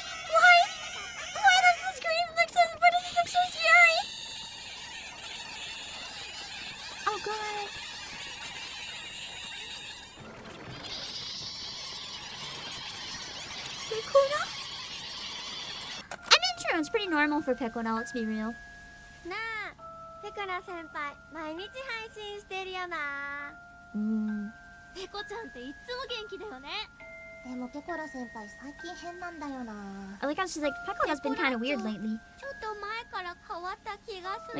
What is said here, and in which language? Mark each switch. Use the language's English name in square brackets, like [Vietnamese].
[English] Why? Why does the screen look so? Why does it look so scary? Oh god. Pekora? I mean, true. It's pretty normal for Pekora. Let's be real. [Japanese] なあ、ペコラ先輩、毎日配信してるよな。ペコちゃんっていつも元気だよね。でもペコラ先輩、最近変なんだよな。 [English] I like how she's like, Pekora's been kind of weird lately. [Japanese] ちょっと前から変わった気がする。